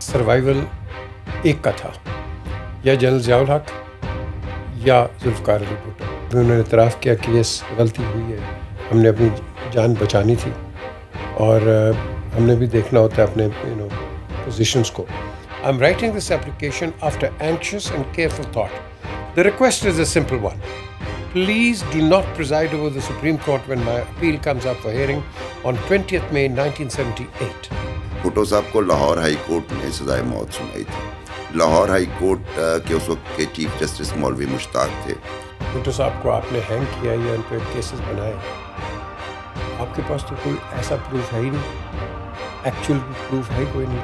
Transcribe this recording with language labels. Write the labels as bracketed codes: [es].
[ur] Survival ایک کا تھا، یا جنرل ضیاء الحق یا ذوالفقار علی بھٹو. انہوں نے اعتراف کیا کہ یہ غلطی ہوئی ہے، ہم نے اپنی جان بچانی تھی اور ہم نے بھی دیکھنا ہوتا ہے اپنے پوزیشنز کو. [en] I'm writing this application after anxious and careful thought. The request is a simple one. Please do not preside over the Supreme Court when my appeal comes up for hearing on 20th May 1978. [ur] Bhutto صاحب کو Lahore high court نے سزائے موت سنائی تھی. Lahore high court کے اس وقت کے چیف جسٹس مولوی مشتاق تھے. بھٹو صاحب کو آپ نے ہینگ کیا یا ان پہ کیسز بنائے، آپ کے پاس تو کوئی ایسا پروف ہے ہی نہیں، ایکچوئل پروف ہے کوئی نہیں.